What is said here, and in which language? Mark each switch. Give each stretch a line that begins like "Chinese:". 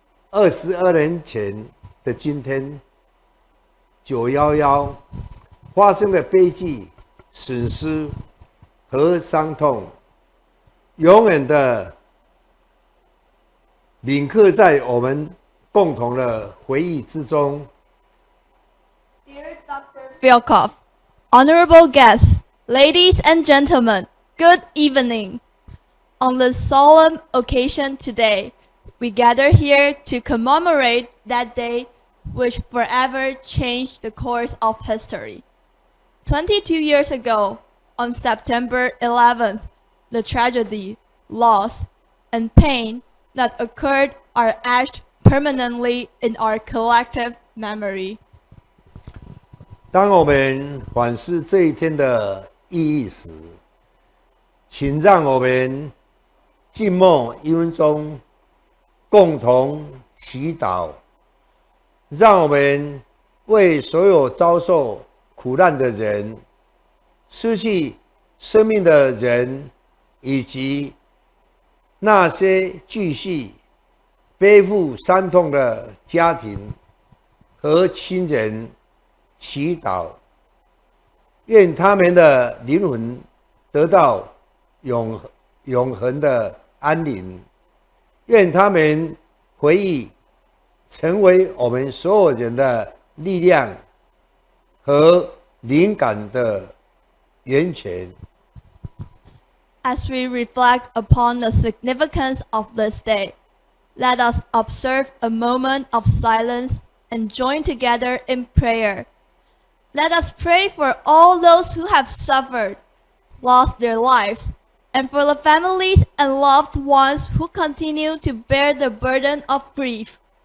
Chinese: 22年前的今天，911发生的悲剧、损失和伤痛，永远的铭刻在我们共同的回忆之中。
English: Dear Dr. Fialkoff, honorable guests, ladies and gentlemen, good evening. On this solemn occasion today, we gather here to commemorate that day which forever changed the course of history. 22 years ago, on September 11th, the tragedy, loss, and pain that occurred are etched permanently in our collective memory.
Chinese: 当我们反思这一天的意义时，请让我们静默1分钟，共同祈祷，让我们为所有遭受苦难的人、失去生命的人，以及那些继续背负伤痛的家庭和亲人祈祷，愿他们的灵魂得到永恒的安宁，愿他们回忆成为我们所有人的力量和灵感的源泉。
English: As we reflect upon the significance of this day, let us observe a moment of silence and join together in prayer. Let us pray for all those who have suffered, lost their lives, and for the families and loved ones who continue to bear the burden of grief.